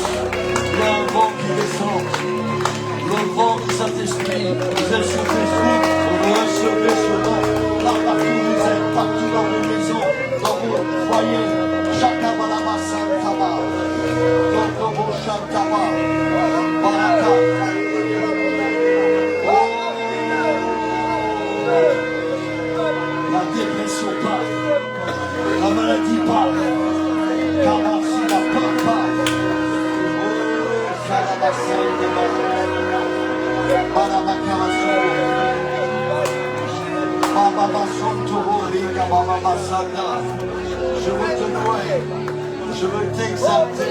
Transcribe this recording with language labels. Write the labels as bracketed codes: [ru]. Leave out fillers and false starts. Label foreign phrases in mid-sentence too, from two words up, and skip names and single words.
[fr] Il y a un vent qui descend. Le vent du Saint-Esprit. Vous êtes sur Facebook. Recevez ce vent. Là partout où vous êtes, partout dans vos maisons, dans vos foyers. Chakabalama Santaba. Dokobo Shantaba. Baraka. La dépression part. La maladie part. Car si la peur part. Je veux te louer, je veux t'exalter.